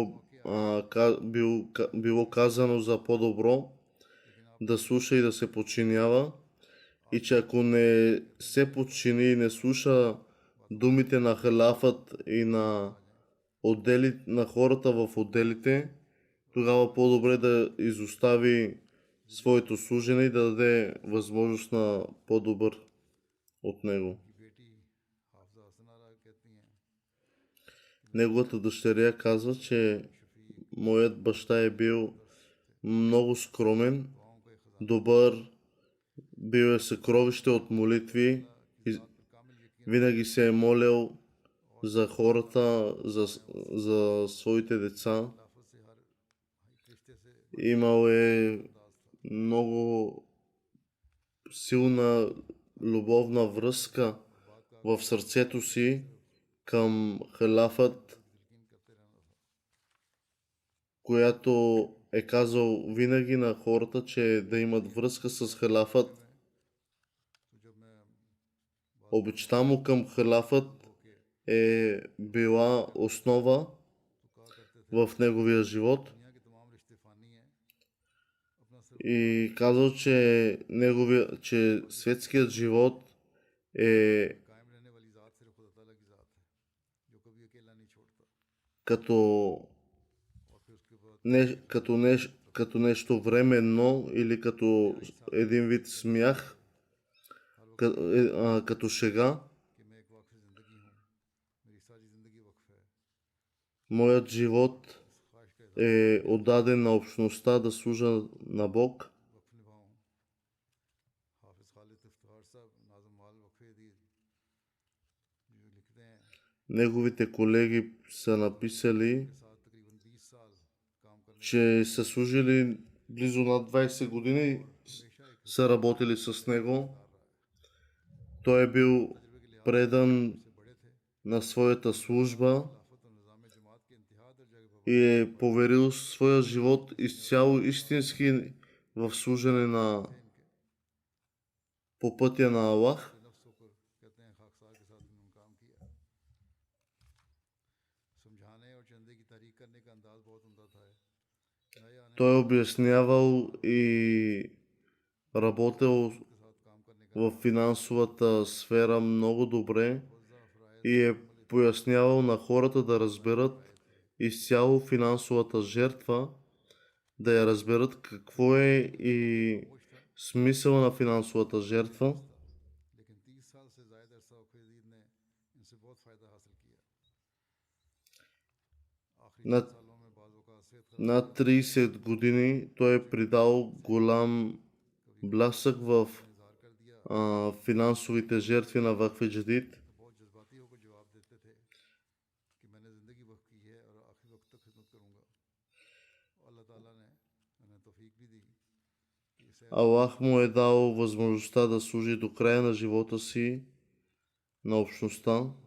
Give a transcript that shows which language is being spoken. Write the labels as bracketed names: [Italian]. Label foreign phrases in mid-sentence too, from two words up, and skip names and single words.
[Bulgarian] било казано за по-добро, да слуша и да се подчинява, и че ако не се подчини и не слуша думите на халафът и на хората в отделите, тогава по-добре да изостави своето служене и да даде възможност на по-добър от него. [Urdu] کی بیٹی حافظہ حسنارا کہتی ہیں [Bulgarian] Неговата дъщеря казва, че моят баща е бил много скромен, [Urdu] دعاؤں کا ایک خزانہ [Bulgarian] добър, бил е съкровище от молитви, и [Urdu] کامل یقین [Bulgarian] винаги се е молил за хората, за своите деца. [Urdu] خلافت سے ہر رشتے سے [Bulgarian] Имал е [Urdu] انداز تھا. [Bulgarian] много силна любовна връзка в сърцето си към халафът, [Urdu] یقین کرتے رہنا تھا. [Bulgarian] която е казал винаги на хората, че да имат връзка с халафът. [Urdu] تو جب میں [Bulgarian] Обичта му към халафът е била основа [Urdu] تو کہا کرتے تھے [Bulgarian] в неговия живот [Urdu] دنیا کے تمام رشتے فانی ہیں، اپنا صرف [Bulgarian] и казал, че светският живот е [Urdu] قائم رہنے والی ذات صرف خدا تعالیٰ کی ذات ہے، جو کبھی اکیلا نہیں چھوڑتا. [Bulgarian] като, [Urdu] اور پھر اس کے بعد [Bulgarian] като нещо временно или като един вид смях, като шега. [Urdu] کہ میں ایک وقف زندگی ہوں، میری ساری زندگی وقف ہے. [Bulgarian] Моят живот [Urdu] خواہش کا اظہار [Bulgarian] е отдаден на общността да служа на Бог. [Urdu] وقف نبھاؤں. حافظ خالد افتخار صاحب ناظم وال وقفے حدیث جو لکھتے ہیں [Bulgarian] Неговите колеги са написали, [Urdu] کے ساتھ تقریباً 20 سال کام کرنے [Bulgarian] че са служили близо над 20 години, са работили с него. Той е бил предан [Urdu] بڑے تھے, [Bulgarian] на своята служба [Urdu] خلافت اور نظام جماعت کے انتہا درجہ کے پابند [Bulgarian] и е поверил своя живот изцяло истински в служене по пътя на Аллах. [Urdu] نفس ہو کر کہتے ہیں خاکسار کے ساتھ انہوں نے کام کیا۔ سمجھانے اور چندے کی تاریخ کرنے کا انداز بہت عمدہ تھا. نئے آنے [Bulgarian] Той е обяснявал и работил [Urdu] کے ساتھ کام کرنے کا [Bulgarian] в финансовата сфера много добре [Urdu] وضع فرائض [Bulgarian] и е пояснявал на хората да разберат изцяло финансовата жертва, да я разберат какво е и смисъла на финансовата жертва. [Urdu] لیکن 30 سال سے زیادہ عرصہ وقت [Bulgarian] над 30 години той е придал голям блясък в финансовите жертви на Вакф Джадид. Аллах му е дал възможността да служи до края на живота си на общността.